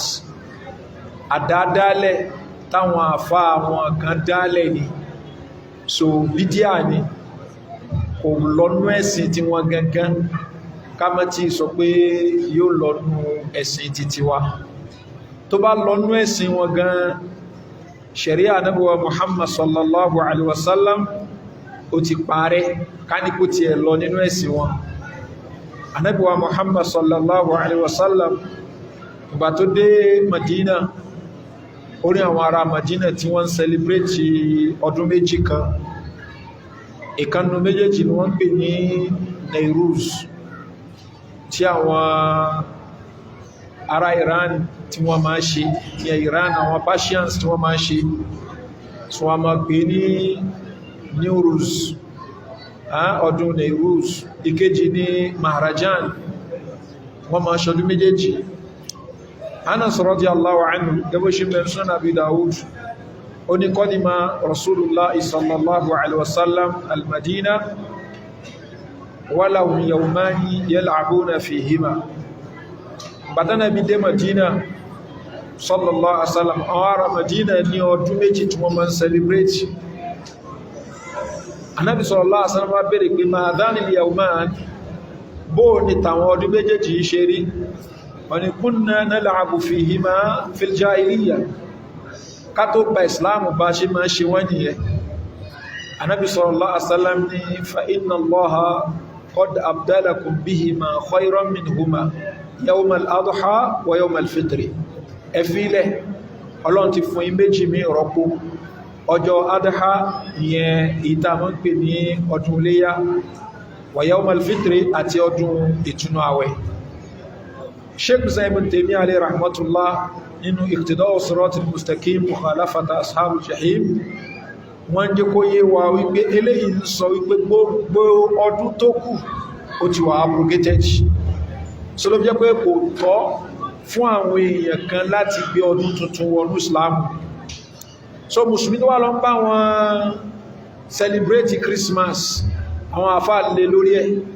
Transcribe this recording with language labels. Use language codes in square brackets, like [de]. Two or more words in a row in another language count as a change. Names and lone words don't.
[yo] Àdádálẹ̀ táwọn àfá àwọn kan dálẹ̀ ni, so bídíà ni, kò lọ́nú ẹ̀sìn tí wọ́n gangan, ká má tí sọ pé yóò lọ́nú ẹ̀sìn títí wa. Tó bá lọ́nú ẹ̀sìn wọn gan, ṣẹ̀ríà Ànábì wa Muhammad [ar] صلى الله عليه وسلم [yo] ó ti parẹ́, ká ní kó ti ẹ̀ lọ nínú ẹ̀sìn wọn. Ànábì wa Muhammad [ar] صلى الله عليه وسلم [yo] ìgbà tó dé Madina, orí àwọn ará Madina tí wọ́n ń celebrate ọdún méjì kan. Ìkanu méjèèjì ni wọ́n pè ní Nairuz, tí àwọn ará Iran tí wọ́n máa ṣe, ní Iran àwọn Persians tí wọ́n máa ṣe, tí wọ́n máa pè ní Newruz, ọdún Nairuz. Ìkejì ní Mahrajan, wọ́n máa ṣọdún méjèèjì. Anas [ar] رضي الله عنه [yo] gẹ́gẹ́ ṣe mẹ́rin Sunan Abi Dawud, ó ní [ar] قدم رسول الله صلى الله عليه وسلم المدينة ولهم يومان يلعبون فيهما. [yo] Bàtánà bí dé Madina [ar] صلى الله عليه وسلم, [yo] àwọn ará Madina ní ọdún méjì tí wọ́n máa ń celebrate. [ar] Ànábì صلى الله عليه وسلم [yo] bá bèèrè pé [ar] ما هذان اليومان, [yo] bóò ni tàwọn ọdún méjèèjì ṣe rí? Wọ́n ní [ar] كنا نلعب فيهما في الجاهلية, [yo] ká tó gba ìsìláàmù bá ṣe máa ṣe wọ́n nìyẹn. [ar] Ànábì صلى الله عليه وسلم ní فإن الله قد أبدلكم بهما خيرا منهما يوم الأضحى ويوم الفطر. [yo] Ẹ fílẹ̀, Ọlọ́run ti fún yín méjì mí rọ́pò, ọjọ́ adha ìyẹn ìta mọ́ ń pè ní ọdún iléyá, [ar] ويوم الفطر [yo] àti ọdún ìtúnú àwẹ̀. Sheikh Ibn Taymiyyah [ar] عليه رحمة الله [yo] nínú Iqtida'u Siratil Mustaqim mukhalafata ashabil jahim, wọ́n jẹ́ kó yé wa wípé eléyìí ń sọ wípé gbogbo ọdún tó kù ó ti wà abrogated. So ló jẹ́ pé kò tọ́ fún àwọn èèyàn kan láti gbé ọdún tuntun wọnú Islam. So Mùsùlùmí tó wà lọ ń bá wọn celebrate Christmas, àwọn àfáà lè lórí ẹ̀.